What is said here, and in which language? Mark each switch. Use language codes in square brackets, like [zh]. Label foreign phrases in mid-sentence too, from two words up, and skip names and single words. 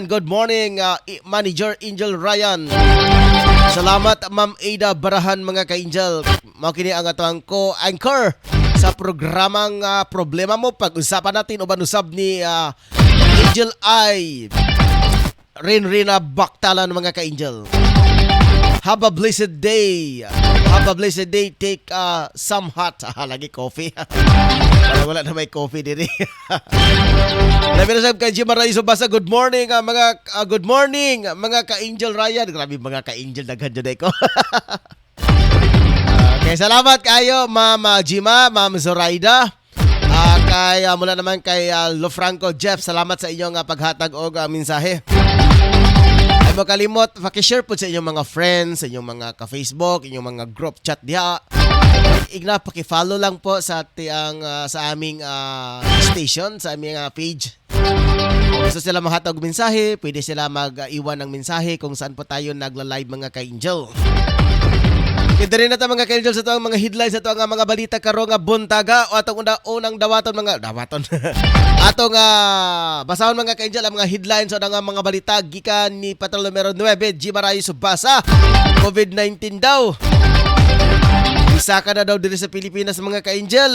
[en] Good morning, [ceb] Manager Angel Ryan. Salamat, Ma'am Ada Barahan, mga ka-angel. Makini ang atong co-anchor sa programang problema mo. [tl] Pag-usapan natin uban usab ni Angel I. Rinrina Baktalan, mga ka-angel. [en] Have a blessed day. Have a blessed day. Take some hot. [ceb] Lagi coffee. Wala na may coffee diri. Labi na sab kay Jim Maraiso Basa. [en] Good morning good morning [ceb] mga ka-angel Ryan. Grabe mga ka-angel daghan jud ko. Okay, salamat kayo Ma'am Jima, Ma'am Zoraida. Kay mula naman kay Lafranco Jeff, salamat sa inyong paghatag og mensahe. Ay mo kalimot, paki-share po sa inyong mga friends, sa inyong mga ka-Facebook, inyong mga group chat diha. [tl] Igna paki-follow lang po sa sa aming station, sa aming page. Kung gusto sila mahatag mensahe, pwede sila mag-iwan ng mensahe kung saan po tayo nagla-live mga ka-angel. Kita rin natin [ceb] mga ka-angel sa itong mga headlines sa itong mga balita karo nga buntaga o atong unang dawaton atong basahon mga ka-angel ang mga headlines o mga balita gikan ni Patrol numero 9 G. Marayo Subasa. COVID-19 daw. Isa ka na daw diri sa Pilipinas mga ka-angel.